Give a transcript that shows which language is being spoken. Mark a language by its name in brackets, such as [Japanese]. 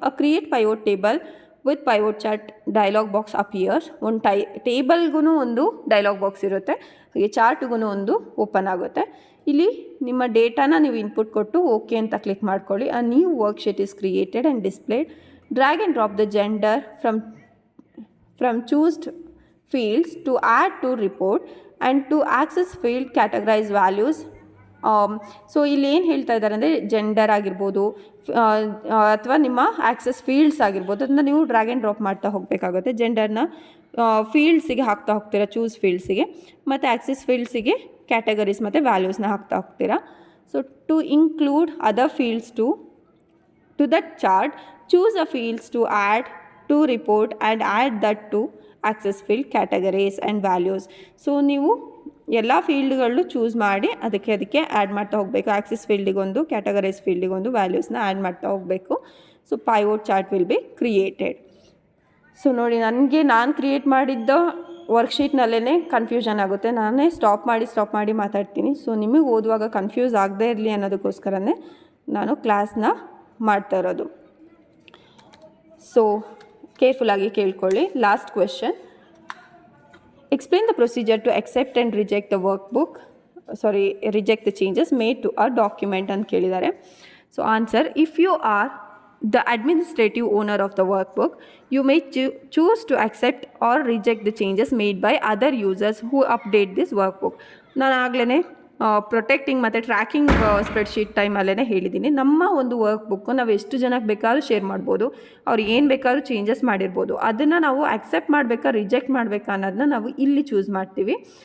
[English] Create pivot table with pivot chart dialog box appears. [Kannada] ಒಂದು ಟೇಬಲ್ಗೂ ಒಂದು dialogue box ಇರುತ್ತೆ, ಹಾಗೆ ಚಾರ್ಟ್ಗೂ ಒಂದು ಓಪನ್ ಆಗುತ್ತೆ. ಇಲ್ಲಿ ನಿಮ್ಮ ಡೇಟಾನ ನೀವು ಇನ್ಪುಟ್ ಕೊಟ್ಟು ಓಕೆ ಅಂತ ಕ್ಲಿಕ್ ಮಾಡ್ಕೊಳ್ಳಿ. [English] A new worksheet is created and displayed. Drag and drop the gender from choosed fields to add to report and to access field categorize values [Kannada] so ಇಲ್ಲಿ ಏನು ಹೇಳ್ತಾ ಇದ್ದಾರೆ ಅಂದರೆ ಜೆಂಡರ್ ಆಗಿರ್ಬೋದು ಅಥವಾ ನಿಮ್ಮ ಆಕ್ಸೆಸ್ ಫೀಲ್ಡ್ಸ್ ಆಗಿರ್ಬೋದು, ಅದನ್ನ ನೀವು ಡ್ರ್ಯಾಗ್ ಆ್ಯಂಡ್ ಡ್ರಾಪ್ ಮಾಡ್ತಾ ಹೋಗಬೇಕಾಗುತ್ತೆ. ಜೆಂಡರ್ನ ಫೀಲ್ಡ್ಸಿಗೆ ಹಾಕ್ತಾ ಹೋಗ್ತೀರಾ, ಚೂಸ್ ಫೀಲ್ಡ್ಸಿಗೆ, ಮತ್ತು ಆಕ್ಸೆಸ್ ಫೀಲ್ಡ್ಸಿಗೆ ಕ್ಯಾಟಗರೀಸ್ ಮತ್ತು ವ್ಯಾಲ್ಯೂಸ್ನ ಹಾಕ್ತಾ ಹೋಗ್ತೀರಾ. [English] So to include other fields to that chart, choose a fields to add to report and add that to access field categories and values. [Kannada] So ನೀವು ಎಲ್ಲ ಫೀಲ್ಡ್ಗಳು ಚೂಸ್ ಮಾಡಿ ಅದಕ್ಕೆ ಆ್ಯಡ್ ಮಾಡ್ತಾ ಹೋಗಬೇಕು. ಆಕ್ಸಿಸ್ ಫೀಲ್ಡಿಗೊಂದು, ಕ್ಯಾಟಗರೀಸ್ ಫೀಲ್ಡಿಗೊಂದು ವ್ಯಾಲ್ಯೂಸ್ನ ಆ್ಯಡ್ ಮಾಡ್ತಾ ಹೋಗಬೇಕು. So [English] Pivot chart will be created. [Kannada] So ನೋಡಿ, ನಾನು ಕ್ರಿಯೇಟ್ ಮಾಡಿದ್ದ ವರ್ಕ್ಶೀಟ್ನಲ್ಲೇ ಕನ್ಫ್ಯೂಷನ್ ಆಗುತ್ತೆ. ನಾನೇ ಸ್ಟಾಪ್ ಮಾಡಿ ಮಾತಾಡ್ತೀನಿ. ಸೊ ನಿಮಗೆ ಓದುವಾಗ ಕನ್ಫ್ಯೂಸ್ ಆಗದೇ ಇರಲಿ ಅನ್ನೋದಕ್ಕೋಸ್ಕರನೇ ನಾನು ಕ್ಲಾಸ್ನ ಮಾಡ್ತಾ ಇರೋದು. ಸೊ ಕೇರ್ಫುಲ್ಲಾಗಿ ಕೇಳ್ಕೊಳ್ಳಿ. [English] last question, explain the procedure to accept and reject the workbook, reject the changes made to a document [Kannada] ಅಂತ ಕೇಳಿದ್ದಾರೆ. [English] So answer, if you are the administrative owner of the workbook, you may choose to accept or reject the changes made by other users who update this workbook. [Kannada] ನಾನು ಆಗಲೇ protecting ಮತ್ತು tracking spreadsheet ಟೈಮಲ್ಲೇ ಹೇಳಿದ್ದೀನಿ. ನಮ್ಮ ಒಂದು work book ನಾವು ಎಷ್ಟು ಜನಕ್ಕೆ ಬೇಕಾದ್ರೂ ಶೇರ್ ಮಾಡ್ಬೋದು, ಅವ್ರು ಏನು ಬೇಕಾದ್ರೂ ಚೇಂಜಸ್ ಮಾಡಿರ್ಬೋದು. ಅದನ್ನು ನಾವು ಆಕ್ಸೆಪ್ಟ್ ಮಾಡಬೇಕಾ ರಿಜೆಕ್ಟ್ ಮಾಡಬೇಕಾ ಅನ್ನೋದನ್ನ ನಾವು ಇಲ್ಲಿ ಚೂಸ್ ಮಾಡ್ತೀವಿ.